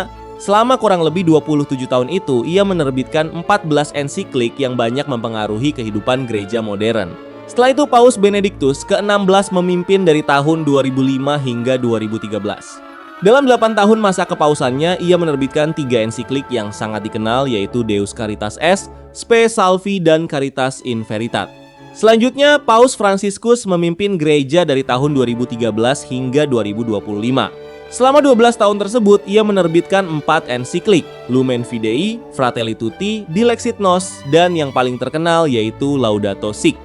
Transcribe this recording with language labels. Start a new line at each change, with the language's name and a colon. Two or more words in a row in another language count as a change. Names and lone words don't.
Indonesian: Selama kurang lebih 27 tahun itu, ia menerbitkan 14 ensiklik yang banyak mempengaruhi kehidupan gereja modern. Setelah itu, Paus Benediktus ke-16 memimpin dari tahun 2005 hingga 2013. Dalam 8 tahun masa kepausannya, ia menerbitkan 3 ensiklik yang sangat dikenal, yaitu Deus Caritas Est, Spe Salvi, dan Caritas in Veritate. Selanjutnya, Paus Fransiskus memimpin gereja dari tahun 2013 hingga 2025. Selama 12 tahun tersebut, ia menerbitkan 4 ensiklik, Lumen Fidei, Fratelli Tutti, Dilexit Nos, dan yang paling terkenal yaitu Laudato Si'.